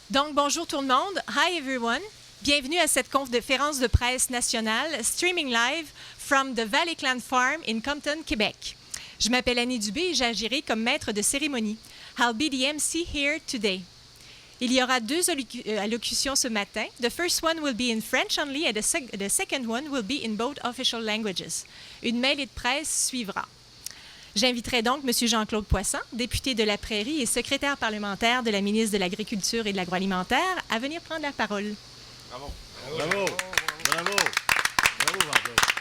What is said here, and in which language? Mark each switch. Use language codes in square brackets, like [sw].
[fr] Donc, bonjour tout le monde. [en] Hi everyone. [fr] Bienvenue à cette conférence de presse nationale, [en] streaming live from the [fr] Valley Clan Farm in Compton, Québec. Je m'appelle Annie Dubé et j'agirai comme maître de cérémonie. [en] I'll be the MC here today. [fr] Il y aura deux allocutions ce matin. [en] The first one will be in French only and the second one will be in both official languages. [fr] Une mêlée de presse suivra. J'inviterai donc M. Jean-Claude Poisson, député de la Prairie et secrétaire parlementaire de la ministre de l'Agriculture et de l'Agroalimentaire, à venir prendre la parole. Bravo! Bravo! Bravo! Bravo, Jean-Claude!